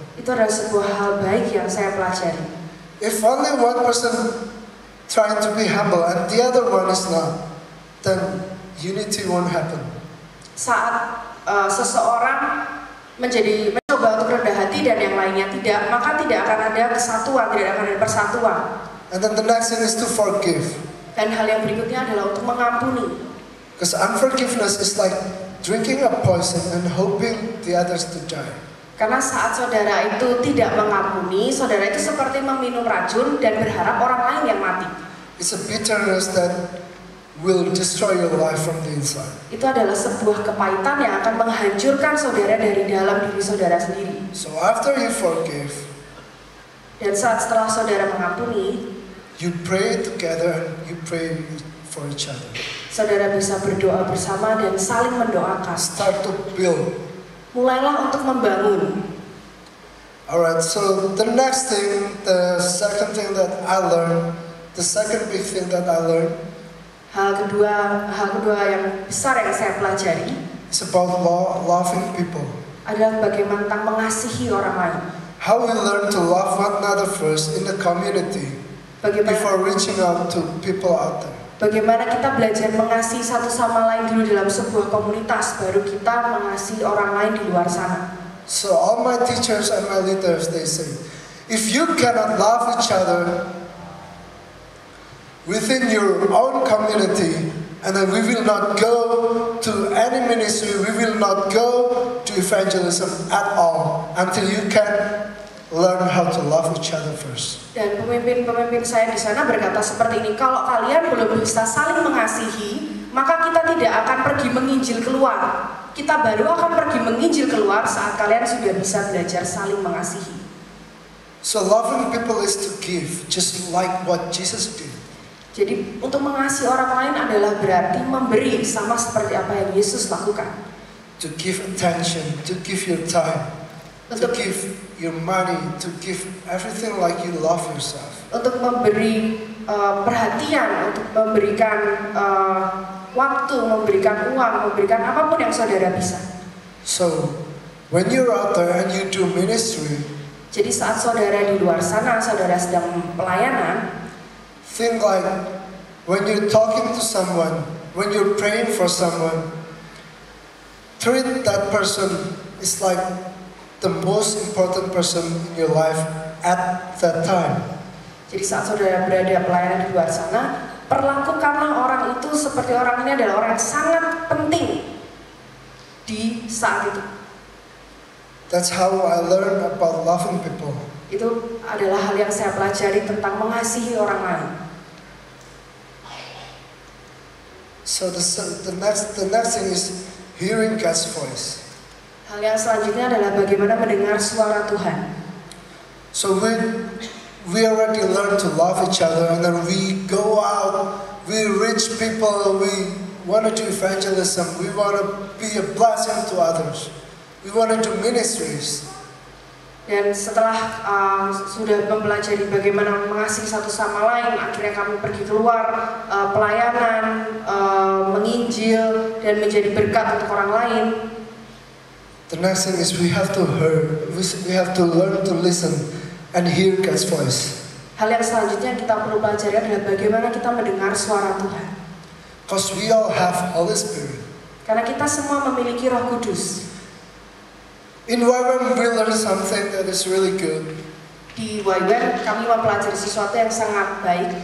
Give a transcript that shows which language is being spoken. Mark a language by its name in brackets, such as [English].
[Indonesian] Itu adalah sebuah hal baik yang saya pelajari. [English] If only one person trying to be humble and the other one is not, then unity won't happen. [Indonesian] Saat seseorang mencoba untuk rendah hati dan yang lainnya tidak, maka tidak akan ada kesatuan, tidak akan ada persatuan. [English] And then the next thing is to forgive. [Indonesian] Dan hal yang berikutnya adalah untuk mengampuni. [English] Because unforgiveness is like drinking a poison and hoping the others to die. [Indonesian] Karena saat saudara itu tidak mengampuni, saudara itu seperti meminum racun dan berharap orang lain yang mati. [English] It's a bitterness that will destroy your life from the inside. [Indonesian] Itu adalah sebuah kepahitan yang akan menghancurkan saudara dari dalam diri saudara sendiri. [English] So after you forgive, [Indonesian] dan saat setelah saudara mengampuni, [English] you pray together and you pray for each other. [Indonesian] Saudara bisa berdoa bersama dan saling mendoakan. [English] Start to build. [Indonesian] Mulailah untuk membangun. [English] Alright, so the next thing, the second thing that I learned, the second big thing that I learned, [Indonesian] hal kedua yang besar yang saya pelajari, [English] is about loving people. [Indonesian] Adalah bagaimana tentang mengasihi orang lain. [English] How we learn to love one another first in the community before reaching out to people out there. [Indonesian] Bagaimana kita belajar mengasihi satu sama lain dulu dalam sebuah komunitas, baru kita mengasihi orang lain di luar sana. [English] So all my teachers and my leaders, they say, if you cannot love each other within your own community, and then we will not go to any ministry, we will not go to evangelism at all until you can learn how to love each other first. [Indonesian] Dan pemimpin-pemimpin saya di sana berkata seperti ini, kalau kalian belum bisa saling mengasihi, maka kita tidak akan pergi menginjil keluar. Kita baru akan pergi menginjil keluar saat kalian sudah bisa belajar saling mengasihi. [English] So loving people is to give, just like what Jesus did. [Indonesian] Jadi untuk mengasihi orang lain adalah berarti memberi, sama seperti apa yang Yesus lakukan. [English] To give attention, to give your time, to give your money, to give everything like you love yourself. [Indonesian] Untuk memberi perhatian, untuk memberikan waktu, memberikan uang, memberikan apapun yang saudara bisa. [English] So, when you're out there and you do ministry, [Indonesian] jadi saat saudara di luar sana, saudara sedang pelayanan, [English] think like when you're talking to someone, when you're praying for someone, treat that person is like the most important person in your life at that time. [Indonesian] Jadi saat saudara berada pelayanan di luar sana, perlakukanlah orang itu seperti orang ini adalah orang yang sangat penting di saat itu. [English] That's how I learned about loving people. [Indonesian] Itu adalah hal yang saya pelajari tentang mengasihi orang lain. [English] So the next thing is hearing God's voice. [Indonesian] Hal yang selanjutnya adalah bagaimana mendengar suara Tuhan. [English] So we already learned to love each other, and then we go out, we reach people, we want to do evangelism, we want to be a blessing to others, we want to do ministries. [Indonesian] Dan setelah sudah mempelajari bagaimana mengasihi satu sama lain, akhirnya kami pergi keluar pelayanan, menginjil dan menjadi berkat untuk orang lain. [English] The next thing is we have to learn to listen and hear God's voice. [Indonesian] Hal yang selanjutnya kita perlu pelajari adalah bagaimana kita mendengar suara Tuhan. [English] Because we all have Holy Spirit. [Indonesian] Karena kita semua memiliki Roh Kudus. [English] In YWAM we learn something that is really good. [Indonesian] Di YWAM kami mempelajari sesuatu yang sangat baik.